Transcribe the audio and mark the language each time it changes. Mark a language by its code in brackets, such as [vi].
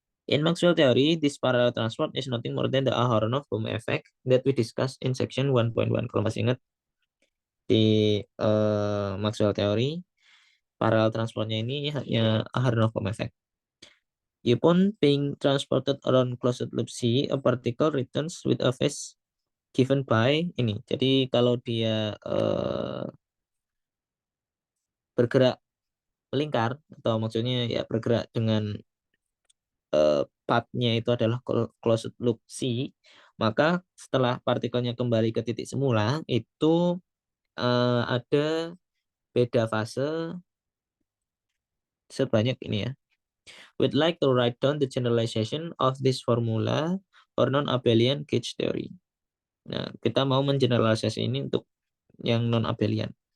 [en] In Maxwell theory, this parallel transport is nothing more than the Aharonov-Bohm effect that we discussed in section 1.1. [id] Kalau masih ingat di Maxwell theory, parallel transportnya ini hanya Aharonov-Bohm effect. [en] Upon being transported around closed loop C, a particle returns with a phase given by ini. [id] Jadi kalau dia bergerak melingkar atau maksudnya ya bergerak dengan path-nya itu adalah closed loop C, maka setelah partikelnya kembali ke titik semula itu ada beda fase sebanyak ini ya. [en] We'd like to write down the generalization of this formula for non-abelian gauge theory. [id] Nah, kita mau mengeneralisasi ini untuk yang non-abelian.